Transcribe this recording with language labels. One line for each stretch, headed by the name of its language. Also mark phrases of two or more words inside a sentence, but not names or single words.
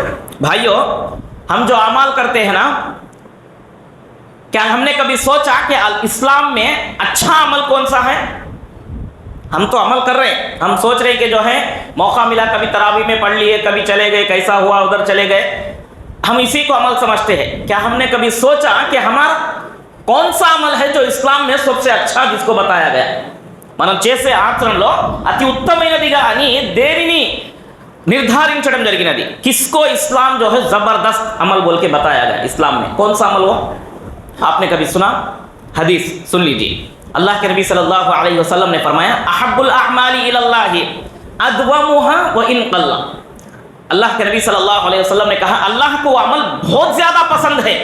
Urdu: بھائیو، ہم جو اعمال کرتے ہیں نا، کیا ہم نے کبھی سوچا کہ اسلام میں اچھا عمل کون سا ہے؟ ہم تو عمل کر رہے ہیں، ہم سوچ رہے ہیں کہ جو ہے موقع ملا کبھی تراویح میں پڑھ لیے، کبھی چلے گئے، کیسا ہوا ادھر چلے گئے، ہم اسی کو عمل سمجھتے ہیں۔ کیا ہم نے کبھی سوچا کہ ہمارا کون سا عمل ہے جو اسلام میں سب سے اچھا جس کو بتایا گیا؟
Telugu: మనం చేసే ఆచరణలో అతి ఉత్తమైనదిగా అని దేనిని నిర్ధారించడం జరిగినది?
Urdu: کس کو اسلام جو ہے زبردست عمل بول کے بتایا گیا اسلام میں? کون سا عمل وہ آپ نے کبھی سنا? حدیث سن لیجیے. اللہ کے نبی
Arabic: صلى الله عليه وسلم
Urdu: نے فرمایا,
Arabic: أحب الأعمال إلى الله أدومها وإن قل.
Urdu: اللہ کے نبی
Arabic: صلى الله عليه وسلم
Urdu: نے کہا، اللہ کو وہ عمل بہت زیادہ پسند ہے.